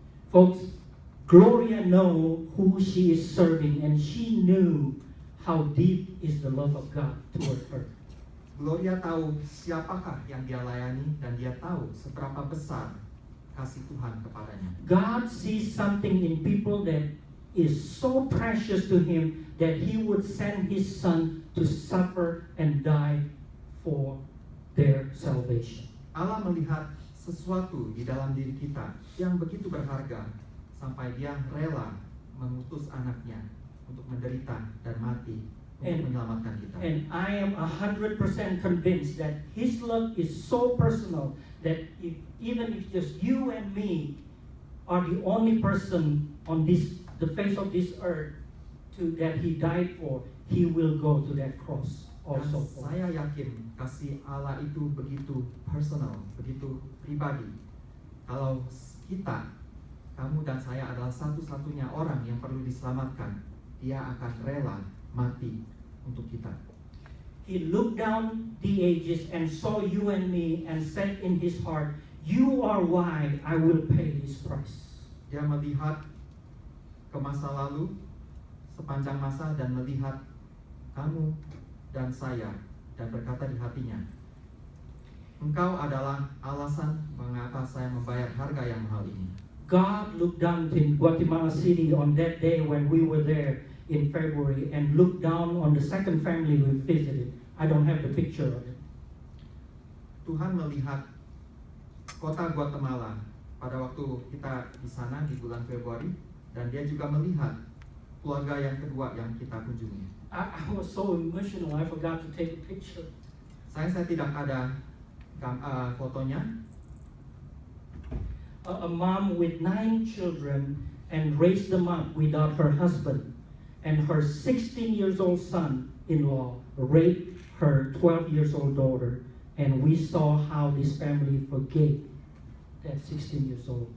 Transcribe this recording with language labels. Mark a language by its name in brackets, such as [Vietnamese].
[English] Folks, Gloria know who she is serving, and she knew how deep is the love of God toward her. [Indonesian] Gloria tahu siapakah yang dia layani dan dia tahu seberapa besar kasih Tuhan kepadanya. [English] God sees something in people that is so precious to Him that He would send His Son to suffer and die for their salvation. [Indonesian] Allah melihat sesuatu di dalam diri kita yang begitu berharga sampai dia rela mengutus anaknya untuk menderita dan mati untuk menyelamatkan kita. [English] And I am 100% convinced that His love is so personal that even if just you and me are the only person on the face of this earth that He died for, He will go to that cross. Also, [Indonesian] saya yakin kasih Allah itu begitu personal, begitu pribadi. Kalau kita, kamu dan saya adalah satu-satunya orang yang perlu diselamatkan, dia akan rela mati untuk kita. [English] He looked down the ages and saw you and me and said in His heart, You are why I will pay this price. [Indonesian] Dia melihat ke masa lalu sepanjang masa dan melihat kamu dan saya dan berkata di hatinya, engkau adalah alasan mengapa saya membayar harga yang mahal ini. [English] God looked down in Guatemala City on that day when we were there in February and looked down on the second family we visited. I don't have the picture of it. [Indonesian] Tuhan melihat kota Guatemala pada waktu kita di sana di bulan Februari, dan dia juga melihat keluarga yang kedua yang kita kunjungi. [English] I was so emotional, I forgot to take a picture. [Indonesian] Saya tidak ada fotonya. [English] A mom with 9 children and raised them up without her husband, and her 16 years old son-in-law raped her 12 years old daughter, and we saw how this family forgave that 16 years old.